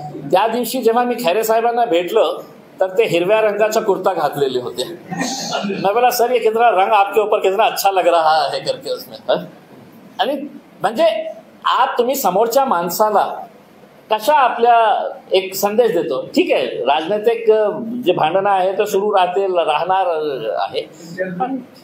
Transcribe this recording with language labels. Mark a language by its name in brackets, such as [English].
[Marathi] त्या दिवशी जेव्हा मी खैरे साहेबांना भेटलं तर ते हिरव्या रंगाचा कुर्ता घातलेले होते. [Hindi] मैं बोला सर ये कितना रंग आपके ऊपर कितना अच्छा लग रहा है करके उसमें. [Marathi] आणि म्हणजे तुम्ही समोरच्या माणसाला कशा आपल्या एक संदेश देतो. ठीक आहे, राजनैतिक जे भांडणं आहे ते सुरू राहणार आहे, पण